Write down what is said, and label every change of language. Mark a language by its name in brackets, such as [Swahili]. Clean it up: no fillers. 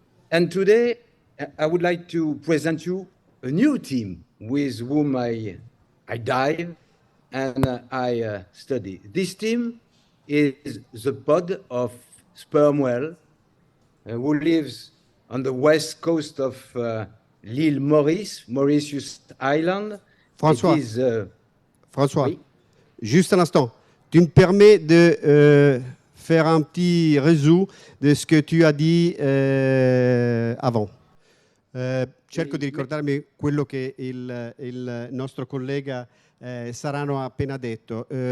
[English] And today, I would like to present you a new team with whom I dive and I study. This team is the pod of sperm whale who lives on the west coast of l'île Mauritius Island. [French] François, François, oui? Juste un instant. Tu me permets de faire un petit résumé de ce que tu as dit avant. [Italian] Cerco di ricordarmi quello che il nostro collega Sarano ha appena detto.